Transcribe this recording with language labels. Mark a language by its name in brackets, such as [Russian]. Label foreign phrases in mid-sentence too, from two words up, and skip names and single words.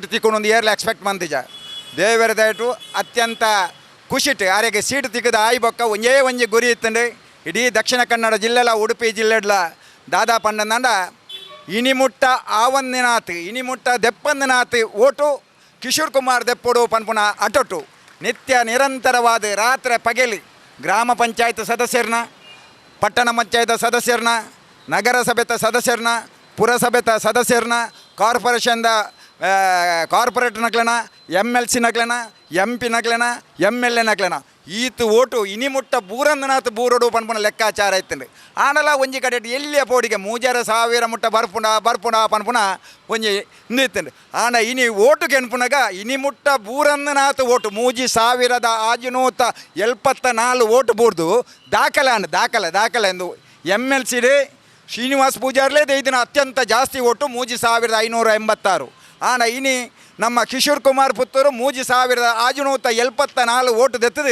[Tulu] ತಿಕ್ಕೊಂಡು ಏರ್ಲ ಎಕ್ಸ್ಪೆಕ್ಟ್ ಮಂತಿಜ ದೇವರ ದಯಟು ಅತ್ಯಂತ ಖುಷಿಟ್ ಆರೆಗೆ ಸೀಟ್ ತಿಕ್ಕದ ಆಯ್ ಬೊಕ್ಕ ಒಂಜಿ ಗುರಿ ಇತ್ತಂಡು ಇಡೀ ದಕ್ಷಿಣ ಕನ್ನಡ ಜಿಲ್ಲೆಲ ಉಡುಪಿ ಜಿಲ್ಲೆಡ್ಲ ದಾದಾ ಪಂಡಂದ ಇನಿಮುಟ್ಟ ಇನಿಮುಟ್ಟ ದೆಪ್ಪಂದಿನಾತ್ ಓಟು ಕಿಶೋರ್ ಕುಮಾರ್ ದೆಪ್ಪೊಡು ಪನ್ಪುನ ಅಟೊಟ್ಟು ನಿತ್ಯ ನಿರಂತರವಾದ ರಾತ್ರಿ ಪಗೆಲಿ ಗ್ರಾಮ ಪಂಚಾಯತ್ ಸದಸ್ಯರನ್ನ, ಪಟ್ಟಣ ಪಂಚಾಯತ್ ಸದಸ್ಯರನ್ನ, ನಗರಸಭೆತ ಸದಸ್ಯರನ್ನ, ಪುರಸಭೆತ ಸದಸ್ಯರನ್ನ, ಕಾರ್ಪೊರೇಟ್ ನಕ್ಲನ, MLC ನಕ್ಲನ, MP ನಕ್ಲನ, MLA ನಕ್ಲನ ಈತು ಓಟು ಇನಿಮುಟ್ಟ ಬೂರಂದನಾಥ್ ಬೂರೋಡು ಪನ್ಪುನ ಲೆಕ್ಕಾಚಾರ ಇತ್ತಂಡು ಆನಲ ಒಂಜಿ ಕಡೆ ಎಲ್ಲಿಯ ಪೋಡಿಗೆ 3000 ಮುಟ್ಟ ಬರ್ಪುಣ ಪನ್ಪುನ ಒಂಜಿ ಇಂದಿತ್ತಂಡು ಆನ ಇನಿ ಓಟು ಕೆನ್ಪುನಗ ಇನಿಮುಟ್ಟ ಬೂರಂದನಾಥ್ ಓಟು 3574 ಓಟು ಬೂರ್ದು ದಾಖಲೆ ಎಂದು MLC ಶ್ರೀನಿವಾಸ್ ಪೂಜಾರ್ಲೇ ಇದನ್ನ ಅತ್ಯಂತ ಜಾಸ್ತಿ ಓಟು 3586 ಆನ ಇನಿ ನಮ್ಮ ಕಿಶೋರ್ ಕುಮಾರ್ ಪುತ್ತೂರು 3574 ಓಟು ದೆತ್ತದು